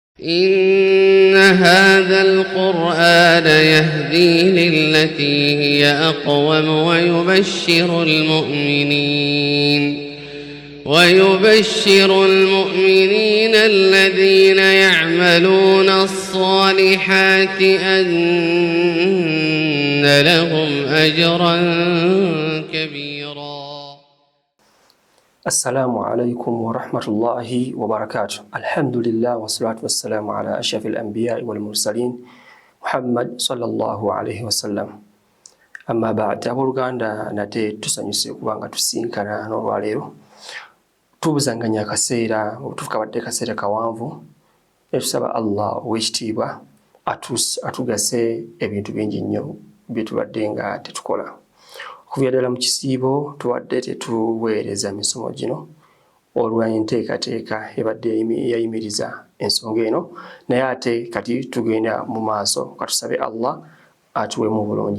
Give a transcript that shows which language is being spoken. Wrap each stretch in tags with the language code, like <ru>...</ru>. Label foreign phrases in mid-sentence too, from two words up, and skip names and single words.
<ar>إن هذا القرآن يهدي للتي هي أقوم ويبشر المؤمنين الذين يعملون الصالحات أن لهم أجرا كبيرا. السلام عليكم ورحمة الله وبركاته. الحمد لله والصلاة والسلام على أشرف الأنبياء والمرسلين محمد صلى الله عليه وسلم. أما بعد</ar> <lg>abooluganda nate tusanyuse kubanga tusinkana n'olwaleero tubuzanganya akaseera obutuufu kabadde kaseera kawanvu tusaba Allah ow'ekitiibwa atugase ebintu bingi nnyo bye tubadde nga tetukola. Okuva ddala mu kisiibo tuwadde tetuweereza misomo gino olw'enteekateeka ebadde yayimiriza ensonga eno, naye ate kati tugenda mu maaso katusabe Allah atuwemu bulungi.</lg>